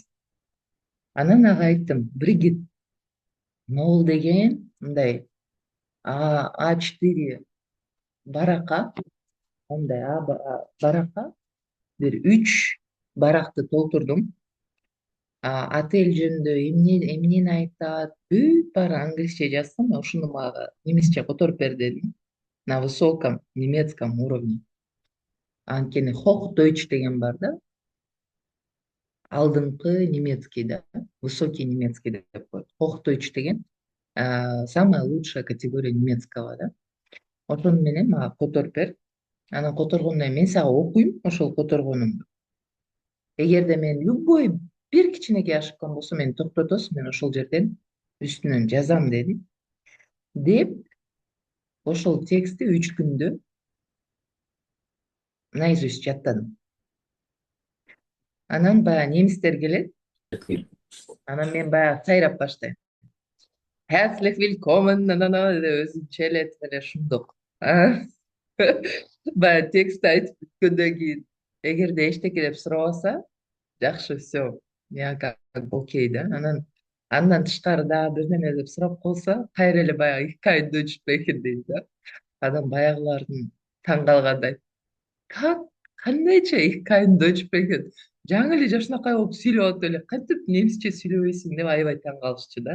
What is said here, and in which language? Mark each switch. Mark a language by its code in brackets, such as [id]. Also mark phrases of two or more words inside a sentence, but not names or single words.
[ky] Анан ага айттым, Бригит, могул деген мындай А4 баракка, мындай баракка бир 3 баракты толтурдум. Отель жөнүндө эмнени айтат, бүт баары англисче жазсам, ошону мага немисче которуп бер дедим. [ru] На высоком немецком уровне. [ky] Анткени Hochdeutsch деген бар да, алдыңкы немецкий да, [ru] высокий немецкий [ky] деп коет. [ru] Hochdeutsch деген самая лучшая категория немецкого да. [ky] Ошону менен мага которуп бер. Анан которгондон кийин мен сага окуйм ошол которгонумду. Эгерде мен любой бир кичинекей ашыккан болсо мени токтотосуң, мен ошол жерден үстүнөн жазам дедим. Деп ошол текстти 3 күндө наизусть жаттадым. Анан баягы немистер келет. Анан мен баягы сайрап баштайм. [de] Herzlich willkommen, [ky] деп өзүнчө эле шумдук. Баягы текстти айтып бүткөндөн кийин, эгерде эчтеке деп сурабаса, жакшы, [ru] все, я как окей да. [ky] Андан тышкары дагы бир неме деп сурап калса, кайра эле баягы [de] иккай Deutsch sprechen [ky] дейм да. Адам баягылардын таң калгандай. [de] Как? Кандайча иккай Deutsch sprechen? [ky] Жаңы эле жакшынакай болуп сүйлөп атып эле кантип немисче сүйлөбөйсүң деп аябай таң калышчу да.